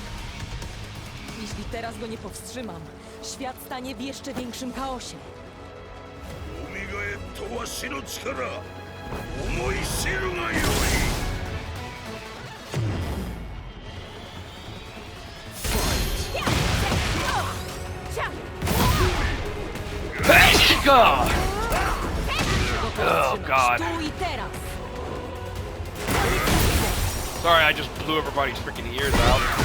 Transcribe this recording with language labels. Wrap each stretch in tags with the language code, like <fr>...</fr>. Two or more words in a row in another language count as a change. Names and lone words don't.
<pl>Jeśli teraz go nie powstrzymam, świat stanie w jeszcze większym chaosie.</pl> <ja>えとわしの力思い知るがよい。</ja> <en>God. Oh God. Sorry, I just blew everybody's freaking ears out.</en>